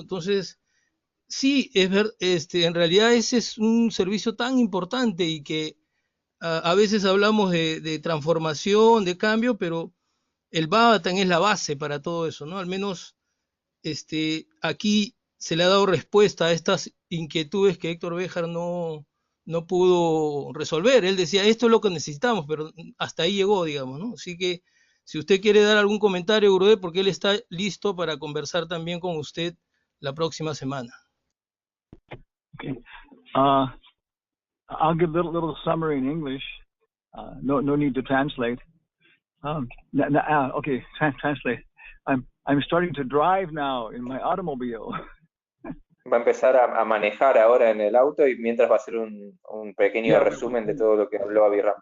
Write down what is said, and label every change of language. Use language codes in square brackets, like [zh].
[es] Entonces, sí, en realidad ese es un servicio tan importante y que a veces hablamos de transformación, de cambio, pero el Bhagavatam es la base para todo eso, ¿no? Al menos aquí se le ha dado respuesta a estas inquietudes que Héctor Béjar no pudo resolver. Él decía, esto es lo que necesitamos, pero hasta ahí llegó, digamos, ¿no? Así que si usted quiere dar algún comentario, Gurudev, porque él está listo para conversar también con usted la próxima semana. [en] Okay. I'll give a little summary in English. No need to translate. Okay, translate. I'm starting to drive now in my automobile. [es] Va a empezar a manejar ahora en el auto y mientras va a hacer un pequeño resumen de todo lo que habló Abhiram.